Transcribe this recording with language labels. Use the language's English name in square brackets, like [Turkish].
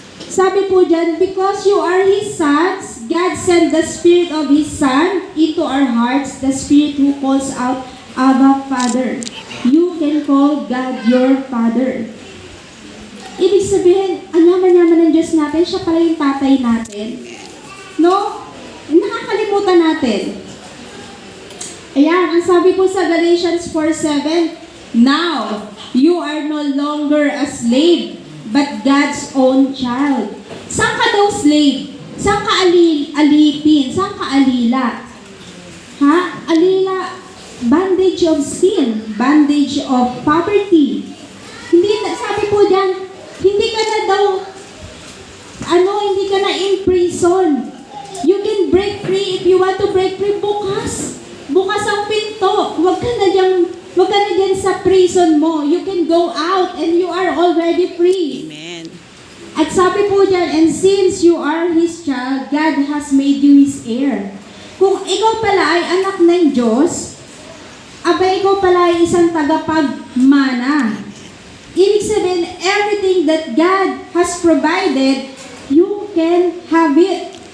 [Filipino] Sabi po dyan, [English] because you are His sons, God sent the Spirit of His Son into our hearts, the Spirit who calls out, Abba, Father. You can call God your Father. [Filipino] Ibig sabihin, ang yaman-yaman ng Diyos natin, siya pala yung tatay natin. No? Nakakalimutan natin. Ayan, ang sabi po sa Galatians 4:7, [English] now, you are no longer a slave, but God's own child. [Filipino] Saan ka daw [English] slave? [Filipino] Saan ka alipin? Saan ka alila? Ha? [English] Alila, bondage of sin, bondage of poverty. [Filipino] Hindi, sabi po diyan, hindi ka na daw, hindi ka na [English] in prison. You can break free if you want to break free [Filipino] bukas. Bukas ang pinto. Huwag ka na dyan sa prison mo. [English] You can go out and you are already free. Amen. [Filipino] At sabi po dyan, [English] and since you are His child, God has made you His heir. [Filipino] Kung ikaw pala ay anak ng Diyos, ikaw pala ay isang tagapagmana. Ibig sabihin, [English] everything that God has provided, you can have it.